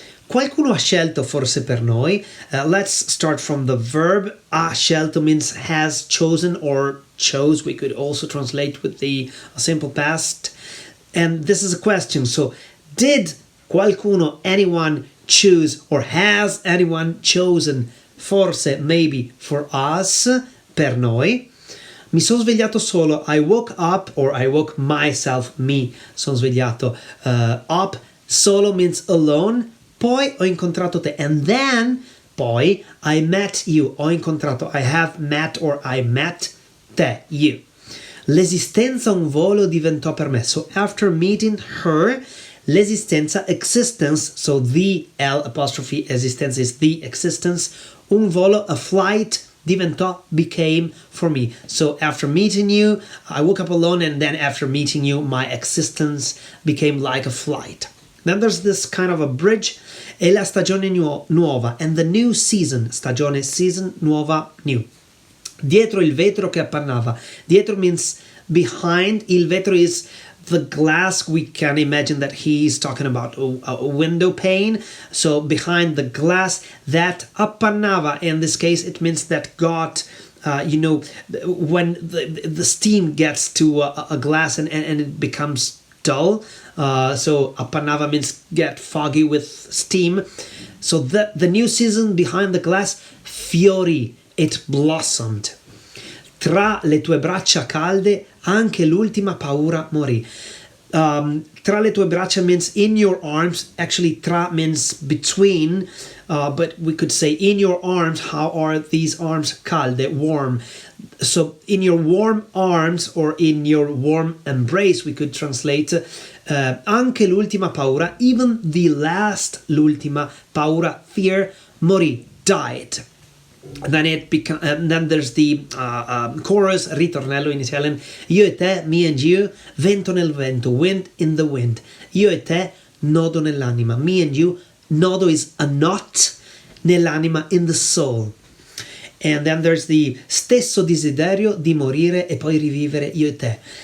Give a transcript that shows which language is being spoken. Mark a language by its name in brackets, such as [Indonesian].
[Italian] Qualcuno ha scelto forse per noi. [English] Let's start from the verb. [Italian] Ha scelto [English] means has chosen or chose. We could also translate with the simple past. And this is a question. So, did [Italian] qualcuno, [English] anyone, choose, or has anyone chosen, [Italian] forse, [English] maybe, for us, [Italian] per noi? Mi sono svegliato solo. [English] I woke up, or I woke myself, [Italian] mi sono svegliato [English] up. [Italian] Solo [English] means alone. [Italian] Poi ho incontrato te. [English] And then, [Italian] poi, [English] I met you. [Italian] Ho incontrato, [English] I have met, or I met [Italian] te, [English] you. [Italian] L'esistenza un volo diventò per me. [English] So after meeting her, [Italian] l'esistenza, [English] existence, so the L apostrophe existence is the existence. [Italian] Un volo, [English] a flight, [Italian] diventò, [English] became for me. So after meeting you, I woke up alone, and then after meeting you, my existence became like a flight. Then there's this kind of a bridge. [Italian] E la stagione nuova, [English] and the new season. [Italian] Stagione, [English] season, [Italian] nuova, [English] new. [Italian] Dietro il vetro che appannava. Dietro [English] means behind. [Italian] Il vetro [English] is the glass. We can imagine that he's talking about a window pane. So behind the glass that [Italian] appannava. [English] In this case, it means that got, when the steam gets to a glass and it becomes dull. So [Italian] appannava [English] means get foggy with steam. So the new season behind the glass, [Italian] fiori, [English] it blossomed. [Italian] Tra le tue braccia calde anche l'ultima paura morì. Tra le tue braccia [English] means in your arms. Actually, [Italian] tra [English] means between, but we could say in your arms. How are these arms? [Italian] Calde, [English] warm. So in your warm arms, or in your warm embrace, we could translate [Italian] anche l'ultima paura, [English] even the last, [Italian] l'ultima paura, [English] fear, [Italian] morì, [English] died. Then there's the chorus, [Italian] ritornello [English] in Italian. [Italian] Io e te, [English] me and you, [Italian] vento nel vento, [English] wind in the wind. [Italian] Io e te, nodo nell'anima. [English] Me and you, [Italian] nodo [English] is a knot, [Italian] nell'anima, [English] in the soul. And then there's the [Italian] stesso desiderio di morire e poi rivivere, io e te.